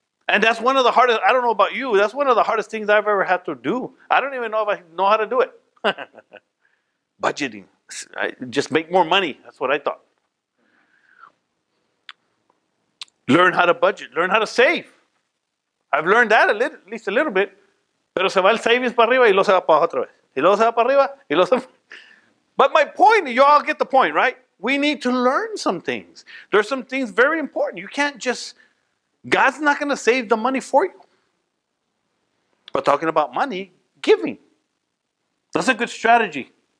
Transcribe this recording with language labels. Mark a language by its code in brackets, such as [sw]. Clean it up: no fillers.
[en] And that's one of the hardest, I don't know about you, that's one of the hardest things I've ever had to do. I don't even know if I know how to do it. Budgeting. Just make more money. That's what I thought. Learn how to budget. Learn how to save. I've learned that at least a little bit. [es] Pero se va el savings para arriba y luego se va para abajo otra vez. Y luego se va para arriba y luego se... [en] But my point, you all get the point, right? We need to learn some things. There's some things very important. You can't just... God's not going to save the money for you. But talking about money, giving. That's a good strategy.